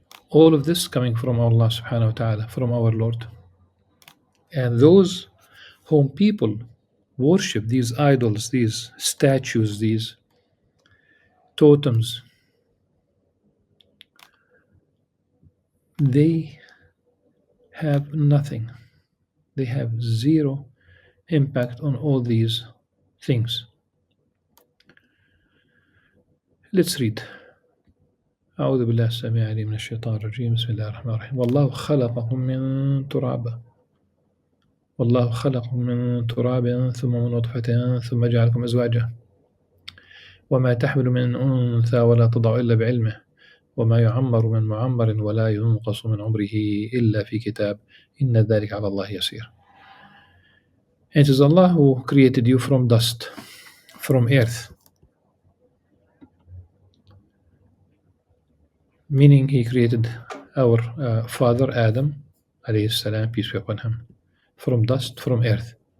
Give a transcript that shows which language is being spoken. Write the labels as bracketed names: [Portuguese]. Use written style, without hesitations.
[English] All of this coming from Allah subhanahu wa ta'ala, from our Lord. And those whom people worship, these idols, these statues, these totems, they have nothing. They have zero impact on all these things. Let's read [Arabic] أعوذ بالله السميع العليم من الشيطان الرجيم. بسم الله الرحمن الرحيم. والله خلقكم من تراب. والله خلقكم من تراب ثم من نطفة ثم جعلكم أزواجا وما تحمل من أنثى ولا تضع إلا بعلمه وما يعمر من معمر ولا ينقص من عمره إلا في كتاب إن ذلك على الله يسير. [English] It is Allah who created you from dust, from earth, meaning He created our father Adam, alayhi salam, peace be upon him, from dust, from earth.